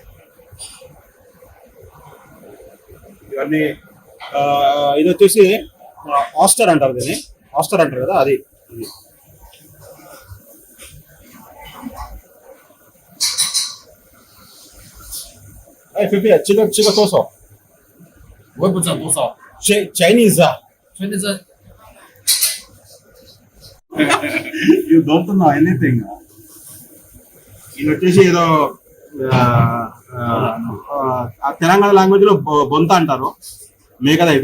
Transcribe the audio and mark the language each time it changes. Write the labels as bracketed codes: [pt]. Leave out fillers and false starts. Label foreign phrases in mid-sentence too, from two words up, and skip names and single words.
[te] ఇవన్నీ ఇది వచ్చేసి ఆస్టర్ అంటారు దీన్ని. ఆస్టర్ అంటారు కదా అది. [en] fifty chicken [te] తోసో. [zh] 我也不知道多少。 [en] Chinese you don't know anything. [te] ఇది వచ్చేసి ఏదో తెలంగాణ లాంగ్వేజ్ లో బొంత అంటారు మేకదైతే.